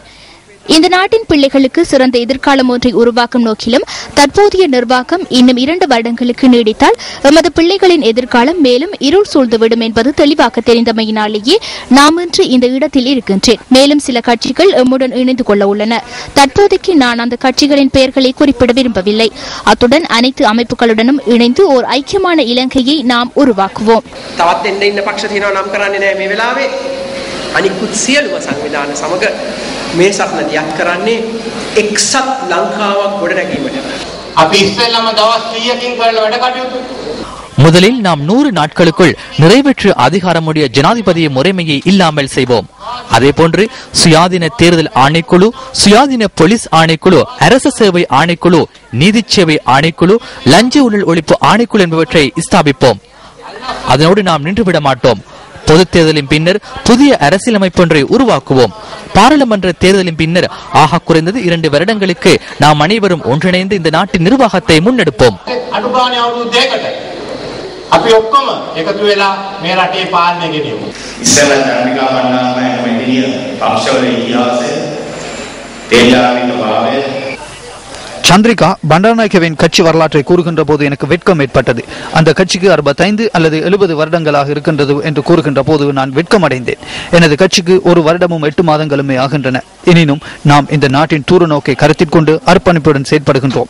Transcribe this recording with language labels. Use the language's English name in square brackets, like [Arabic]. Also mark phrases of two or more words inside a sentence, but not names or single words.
[Tamil] இந்த நாட்டின் பிள்ளைகளுக்கு சிறந்த எதிர்காலம் ஒன்றை உருவாக்கும் நோக்கிலும் தற்போதைய நிர்வாகம் இன்னும் 2 வருடங்களுக்கு நீடித்தால் எமது பிள்ளைகளின் எதிர்காலம் மேலும் இருள் சூழ்ந்துவிடும் என்பது தெளிவாக தெரிந்தமையினாலேயே நாம் இன்று இந்த இடத்தில் இருக்கின்றேன். மேலும் சில கட்சிகள் எம்முடன் இணைந்து கொள்ள உள்ளன. தற்போதைக்கு நான் அந்த கட்சிகளின் பெயர்களை குறிப்பிட விரும்பவில்லை. அத்துடன் அனைத்து அமைப்புகளுடனும் இணைந்து ஓர் ஐக்கியமான இலங்கையை நாம் உருவாக்குவோம். [Sinhala] අනිකුත් සියලුම සංවිධාන සමග මේ සටන දියත් කරන්නේ එක්සත් ලංකාවක් ගොඩනැගීමට. අපි ඉස්සෙල්ලාම දවස් 100කින් කරලා වැඩ කටයුතු. [Tamil] முதலில் நாம் 100 நாட்களுக்குள் நிறைவேற்று அதிகாரமுடைய ஜனாதிபதி முறைமையை இல்லாமல் செய்வோம். அதேபோன்று சுயாதீன தேர்தல் ஆணைக்குழு, சுயாதீன போலீஸ் ஆணைக்குழு, அரசு சேவை ஆணைக்குழு, நீதி சேவை ஆணைக்குழு, லஞ்ச ஊழல் ஒழிப்பு ஆணைக்குழு என்பவற்றை ஸ்தாபிப்போம். அதனோடு நாம் நின்றுவிட மாட்டோம். பொது தேர்தலின் பின்னர் புதிய அரசியலமைப்பொன்றை உருவாக்குவோம். பாராளுமன்ற தேர்தலின் பின்னர் ஆக குறைந்தது 2 வருடங்களுக்கு நாம் அனைவரும் ஒன்றிணைந்து இந்த நாட்டின் நிர்வாகத்தை முன்னெடுப்போம். [Sinhala] අඩුගානේ අවුරුදු දෙකකට අපි ඔක්කොම එකතු වෙලා මේ රටේ පාලනය ගෙනියමු. ඉස්සෙල්ලා චන්ද්‍රිකා බණ්ඩාරනායක මැතිණිය පක්ෂවල ඉතිහාසය තේජාවිත භාවය [Tamil] சந்திரிகா பண்டாரநாயக்கவின் கட்சி வரலாற்றை கூறுகின்ற போது எனக்கு வெட்கம் ஏற்பட்டது. அந்த கட்சிக்கு 65 அல்லது 70 வருடங்களாக இருக்கின்றது என்று கூறுகின்ற போது நான் வெட்கம் அடைந்தேன். எனது கட்சிக்கு 1 வருடமும் 8 மாதங்களுமே ஆகின்றன. எனினும் நாம் இந்த நாட்டின் தூர நோக்கை கருத்தில் கொண்டு அர்ப்பணிப்புடன் செயற்படுகின்றோம்.